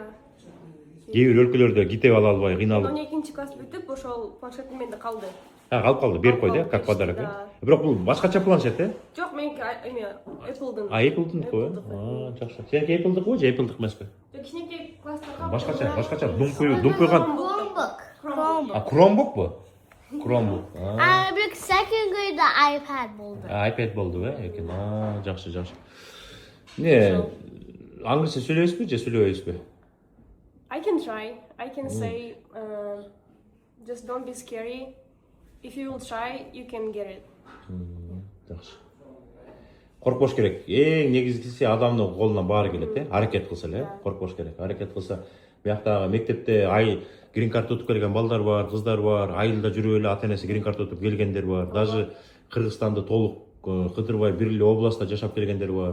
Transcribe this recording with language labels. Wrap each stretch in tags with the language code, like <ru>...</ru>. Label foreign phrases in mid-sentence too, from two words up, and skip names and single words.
<ky>Кээ бир өлкөлөрдө китеп ала албай кыйналып. 12-чи класс бүтүп, ошол планшет менде калды. Калып калды, берип койду,</ky> <ru>как подарок.</ru> <ky>Бирок бул башкача планшет, э? Жок, меники эме Apple'дын. Apple'дын го? Жакшы. Сеники Apple'дыкы же Apple'дык эмеспи? Жок, кичинекей класстарга Башкача, думпуйган. Chromebook. Chromebook бу? Chromebook.</ky> <en>Arabic second grade the iPad болду.</en> <ky>iPad болду, экен. Жакшы. Не, англисче сүйлөйсүзбү же сүйлөбөйсүзбү?</ky> <en>I can try. I can say just don't be scary. If you will try, you can get it.</en> <ky>Жакшы. Коркпош керек. Эң негизгиси адамдын колунан баары келет, э? Аракет кылса эле, коркпош керек. Аракет кылса, бияктагы мектепте</ky> <en>green card</en> <ky>утуп келген балдар бар, кыздар бар, айылда жүрүп эле ата-энеси</ky> <en>green card</en> <ky>утуп келгендер бар. Даже Кыргызстанда толук кыдырбай бир эле областта жашап келгендер бар.</ky>